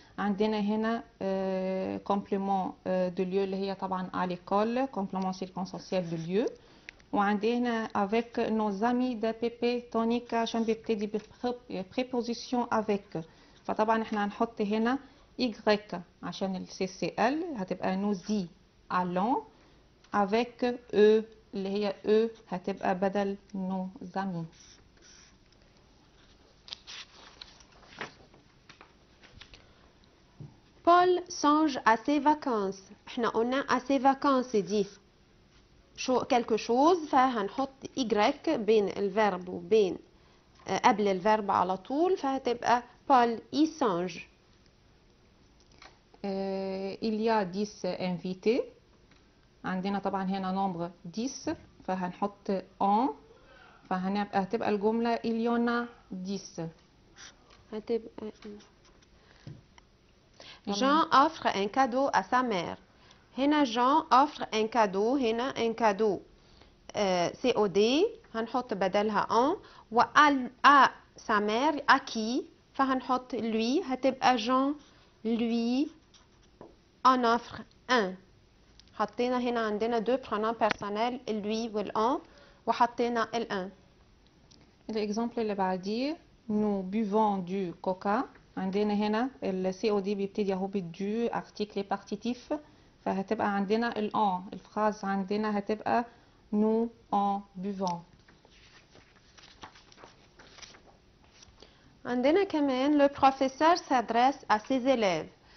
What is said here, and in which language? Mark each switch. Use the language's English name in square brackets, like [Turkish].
[Arabic] عندنا هنا [French] complément de lieu [Arabic] اللي هي طبعا [French] à l'école complément circonstanciel de lieu [Arabic] وعندنا [French] avec nos amis [Arabic] ده بيبي تونيك عشان بيبتدي بpreposition avec فطبعا احنا هنحط هنا y عشان ال CCL هتبقى [French] nous y allons avec eux [Arabic] اللي هي eux هتبقى بدل [French] nos amis. Paul songe à ses vacances. [Arabic] احنا قلنا [French] à ses vacances [Arabic] دي شو [French] quelque chose [Arabic] فهنحط y بين الفيرب وبين قبل الفيرب على طول فهتبقى [French] Paul y songe. Il y a 10 invités. [Arabic] عندنا طبعا هنا nombre 10 فهنحط en فهتبقى الجملة [French] il y en a 10. هتبقى Jean offre un cadeau à sa mère. هنا Jean offre un cadeau. هنا un cadeau COD هنحط بدلها en و à sa mère à qui فهنحط lui [Arabic] هتبقى [French] Jean lui en offre un. [Arabic] حطينا هنا عندنا [French] deux pronoms personnels lui [Arabic] والen وحطينا ال1. الإكزامبل اللي بعديه [French] nous buvons du coca. [Arabic] عندنا هنا ال COD بيبتدي اهو بالدو ارتيكل بارتيتيف فهتبقى عندنا الان. الفراز عندنا هتبقى [French] nous en buvons. [Arabic] عندنا كمان [French] le professeur s'adresse à ses élèves.